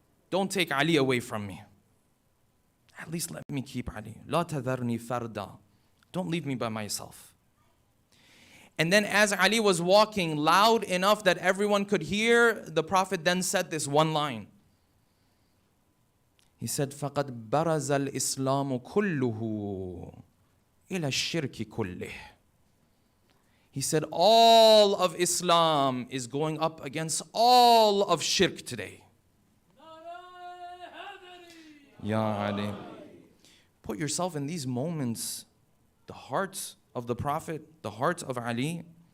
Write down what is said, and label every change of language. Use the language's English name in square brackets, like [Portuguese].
[English] Don't take Ali away from me. At least let me keep Ali. [Arabic] La tadharni farda. [English] Don't leave me by myself. And then as Ali was walking loud enough that everyone could hear, the Prophet then said this one line. He said, [Arabic] فَقَدْ بَرَزَ الْإِسْلَامُ كُلُّهُ إِلَى الشِّرْكِ كُلِّهِ. [English] He said, all of Islam is going up against all of shirk today. Ya Ali. Put yourself in these moments, the heart of the Prophet, the heart of Ali.